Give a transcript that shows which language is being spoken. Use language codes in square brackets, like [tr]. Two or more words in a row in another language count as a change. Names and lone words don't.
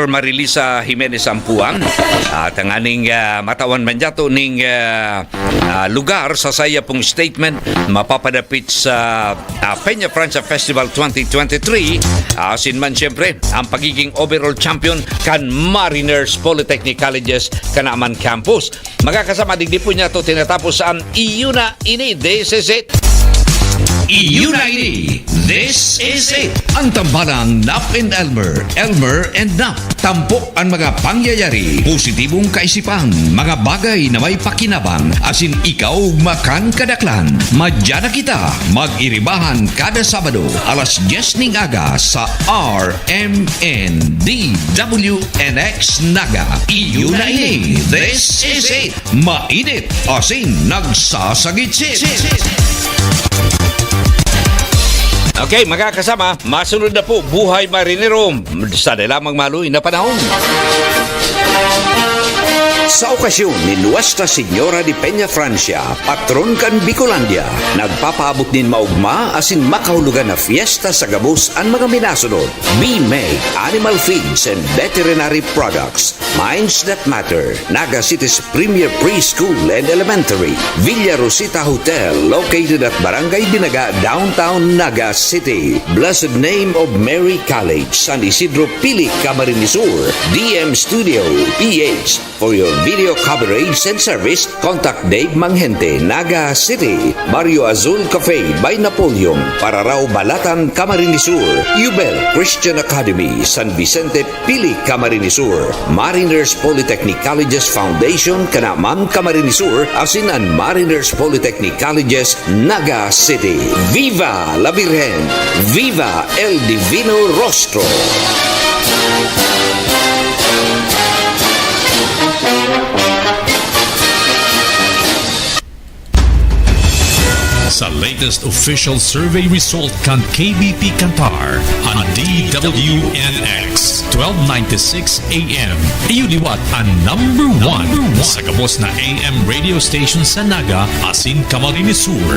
[bik] Marilisa Jimenez Ampuan at ang aning matawan man dyato ning lugar sa saya pong statement mapapadapit sa Peñafrancia Festival 2023 asin man siyempre ang pagiging [en] overall champion [bik] kan Mariners Polytechnic Colleges Kanaman Campus. Magkakasama digdi po niya to tinatapos ang Iyuna Ini DCC. Iunite! [en] This is it! [bik] Ang tambalang Nap and Elmer, Elmer and Nap. Tampok ang mga pangyayari, positibong kaisipan, mga bagay na may pakinabang, asin ikaw makan kadaklan. Madya na kita, mag-iribahan kada Sabado, alas 10 ning aga sa RMN DWNX Naga. Iunite! [en] This is it! [bik] Mainit, asin nagsasagitsit! Okay, magkakasama, masunod na po Buhay Marinero sa lamang maluin na panahon. Sa okasyon ni Nuestra Señora de Peñafrancia, patron kan Bicolandia, nagpapaabot din maugma asin makahulugan na fiesta sa gabos ang mga minasunod. BMEG, [en] Animal Feeds and Veterinary Products, Minds That Matter, Naga City's Premier Preschool and Elementary, Villa Rosita Hotel, located at Barangay Dinaga, Downtown Naga City, Blessed Name of Mary College, San Isidro Pili, Camarines Sur, DM Studio, PH. For your video coverage and service, contact Dave Manghente, Naga City, Barrio Azul Cafe by Napoleon, Pararaw Balatan, Camarines Sur, Ubel Christian Academy, San Vicente Pili, Camarines Sur, Mariners Polytechnic Colleges Foundation, Kanaman, Camarines Sur, asinan Mariners Polytechnic Colleges, Naga City. [es] Viva la Virgen! Viva el Divino Rostro! [bik] Sa [en] latest official survey result [bik] kan KBP Qatar ang DWNX 1296 AM iyuliwat ang number 1 sa gabos na [en] AM radio station [bik] sa Naga asin Camarines Sur.